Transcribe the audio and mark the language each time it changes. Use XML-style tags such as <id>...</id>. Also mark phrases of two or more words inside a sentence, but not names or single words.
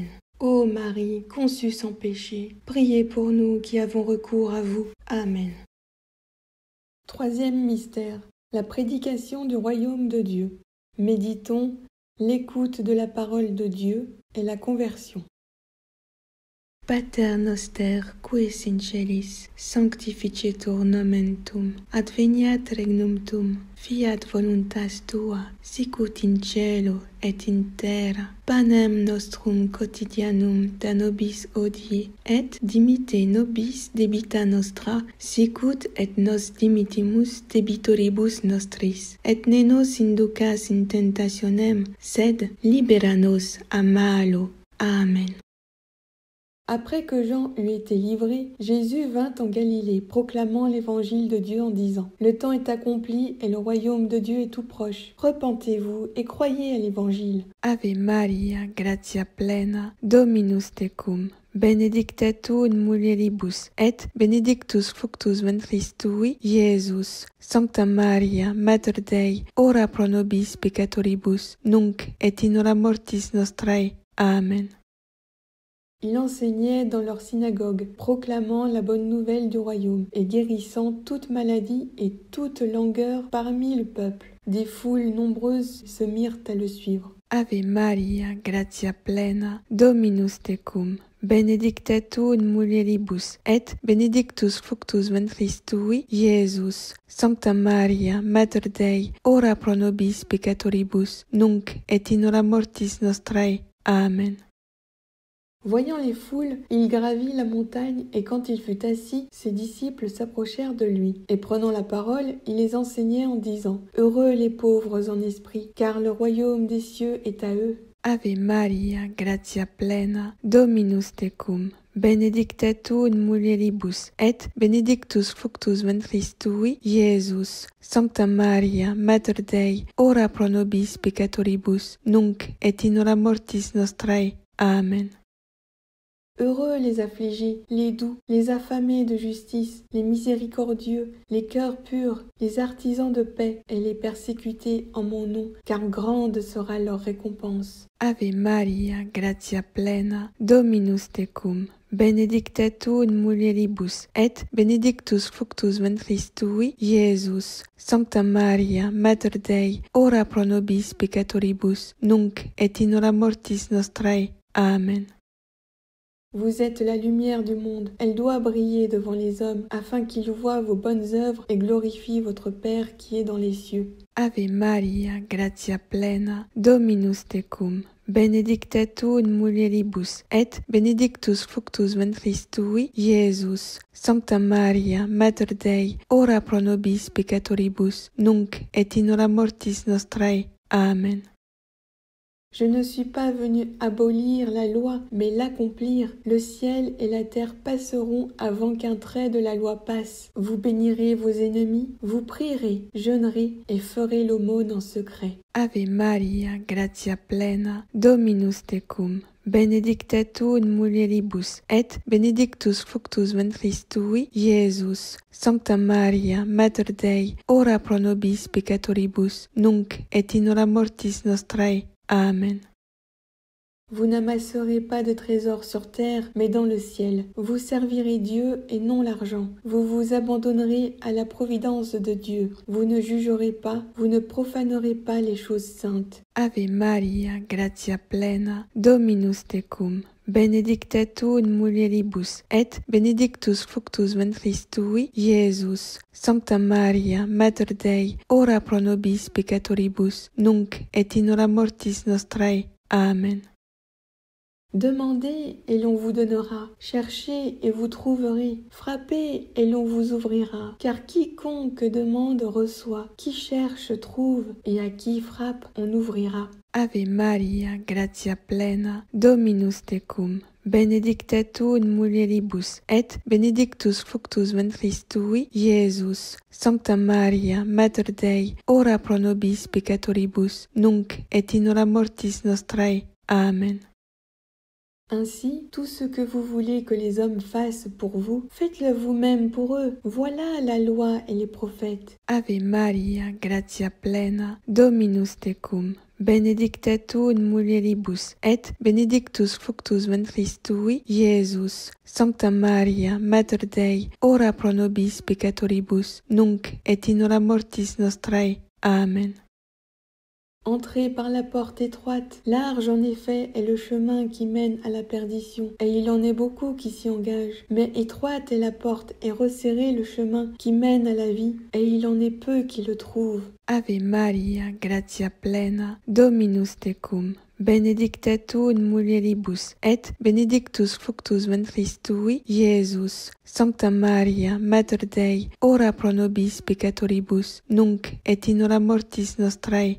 <fr>Ô Marie, conçue sans péché, priez pour nous qui avons recours à vous. Amen. Troisième mystère, la prédication du royaume de Dieu. Méditons l'écoute de la parole de Dieu et la conversion.</fr> <la>Pater noster, qui es in celis, sanctificetur nomen tuum, adveniat regnum tuum, fiat voluntas tua, sicut in cielo et in terra. Panem nostrum quotidianum da nobis hodie, et dimitte nobis debita nostra, sicut et nos dimittimus debitoribus nostris. Et ne nos inducas in tentationem, sed libera nos a malo. Amen.</la> <fr>Après que Jean eut été livré, Jésus vint en Galilée, proclamant l'évangile de Dieu en disant « Le temps est accompli et le royaume de Dieu est tout proche. Repentez-vous et croyez à l'évangile. »</fr> <la>Ave Maria, gratia plena, Dominus tecum, benedicta tu in mulieribus, et benedictus fructus ventris tui, Iesus. Sancta Maria, Mater Dei, ora pro nobis peccatoribus, nunc et in hora mortis nostrae. Amen.</la> <fr>Il enseignait dans leur synagogue, proclamant la bonne nouvelle du royaume et guérissant toute maladie et toute langueur parmi le peuple. Des foules nombreuses se mirent à le suivre.</fr> <la>Ave Maria, gratia plena, Dominus tecum, benedicta tu in mulieribus, et benedictus fructus ventris tui, Iesus. Sancta Maria, Mater Dei, ora pro nobis peccatoribus, nunc et in hora mortis nostrae. Amen.</la> <fr>Voyant les foules, il gravit la montagne, et quand il fut assis, ses disciples s'approchèrent de lui. Et prenant la parole, il les enseignait en disant « Heureux les pauvres en esprit, car le royaume des cieux est à eux. »</fr> <la>Ave Maria, gratia plena, Dominus tecum, benedicta tu in mulieribus, et benedictus fructus ventris tui, Iesus. Sancta Maria, Mater Dei, ora pro nobis peccatoribus, nunc et in hora mortis nostrae. Amen.</la> <fr>Heureux les affligés, les doux, les affamés de justice, les miséricordieux, les cœurs purs, les artisans de paix et les persécutés en mon nom, car grande sera leur récompense.</fr> <la>Ave Maria, gratia plena, Dominus tecum, benedicta tu in mulieribus, et benedictus fructus ventris tui, Iesus. Sancta Maria, Mater Dei, ora pro nobis peccatoribus, nunc et in hora mortis nostrae. Amen.</la> <fr>Vous êtes la lumière du monde. Elle doit briller devant les hommes, afin qu'ils voient vos bonnes œuvres et glorifient votre Père qui est dans les cieux.</fr> <la>Ave Maria, gratia plena, Dominus tecum, benedicta tu in mulieribus, et benedictus fructus ventris tui, Iesus. Sancta Maria, Mater Dei, ora pro nobis peccatoribus, nunc et in hora mortis nostrae. Amen.</la> <fr>Je ne suis pas venu abolir la loi, mais l'accomplir. Le ciel et la terre passeront avant qu'un trait de la loi passe. Vous bénirez vos ennemis, vous prierez, jeûnerez et ferez l'aumône en secret.</fr> <la>Ave Maria, gratia plena, Dominus tecum, benedicta tu in mulieribus, et benedictus fructus ventris tui, Iesus. Sancta Maria, Mater Dei, ora pro nobis peccatoribus, nunc et in hora mortis nostrae. Amen.</la> <fr>Vous n'amasserez pas de trésors sur terre, mais dans le ciel. Vous servirez Dieu et non l'argent. Vous vous abandonnerez à la providence de Dieu. Vous ne jugerez pas, vous ne profanerez pas les choses saintes.</fr> <la>Ave Maria, gratia plena, Dominus tecum, benedicta tu in mulieribus, et benedictus fructus ventris tui, Iesus. Sancta Maria, Mater Dei, ora pro nobis peccatoribus, nunc et in hora mortis nostrae. Amen.</la> <fr>Demandez et l'on vous donnera, cherchez et vous trouverez, frappez et l'on vous ouvrira. Car quiconque demande reçoit, qui cherche trouve, et à qui frappe on ouvrira.</fr> <la>Ave Maria, gratia plena, Dominus tecum, benedicta tu in mulieribus, et benedictus fructus ventris tui, Iesus. Sancta Maria, Mater Dei, ora pro nobis peccatoribus, nunc et in hora mortis nostrae. Amen.</la> <fr>Ainsi, tout ce que vous voulez que les hommes fassent pour vous, faites-le vous-même pour eux. Voilà la loi et les prophètes.</fr> <la>Ave Maria, gratia plena, Dominus tecum, benedicta tu in mulieribus, et benedictus fructus ventris tui, Iesus. Sancta Maria, Mater Dei, ora pro nobis peccatoribus, nunc et in hora mortis nostrae. Amen.</la> <fr>Entrez par la porte étroite. Large en effet est le chemin qui mène à la perdition, et il en est beaucoup qui s'y engagent. Mais étroite est la porte et resserré le chemin qui mène à la vie, et il en est peu qui le trouvent.</fr> <la>Ave Maria, gratia plena, Dominus tecum, benedicta tu in mulieribus, et benedictus fructus ventris tui, Iesus. Sancta Maria, Mater Dei, ora pro nobis peccatoribus, nunc et in hora mortis nostrae.</la>